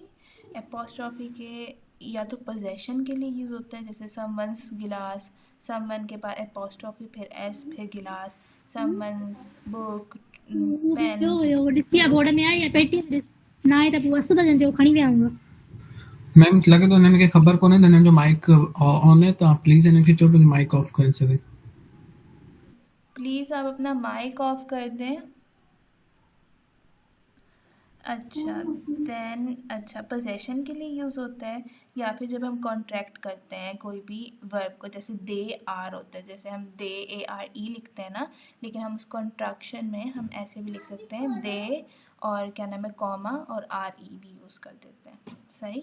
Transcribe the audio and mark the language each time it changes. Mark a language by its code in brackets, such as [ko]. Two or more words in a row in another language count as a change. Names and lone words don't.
[hi] एपोस्ट्रॉफी के या तो पोजेशन के लिए यूज़ होता है, जैसे [en] someone's glass, [hi] समवन के बाद एपोस्ट्रॉफी फिर S फिर गिलास, [en] someone's book, [hi] पेन। जो डिसिया बोर्ड में आई है पेटी दिस ना है तो वस्तु जन जो खणी में आऊंगा [sd] मैम लगे तो इन्हनि खे ख़बर कोन्हे त हिननि जो [en] mic on [sd] है, तो आप प्लीज़ इन्हनि खे चओ [en] mic off [sd] करे सघे। [hi] प्लीज़ आप अपना [en] mic off [hi] कर दें। अच्छा, देन अच्छा पोजेशन के लिए यूज़ होता है, या फिर जब हम कॉन्ट्रैक्ट करते हैं कोई भी वर्ब को, जैसे [en] they are [hi] होता है, जैसे हम [en] they are [hi] लिखते हैं ना, लेकिन हम उस कॉन्ट्रैक्शन में हम ऐसे भी लिख सकते हैं दे और क्या नाम है कॉमा और RE भी यूज़ कर देते हैं, सही।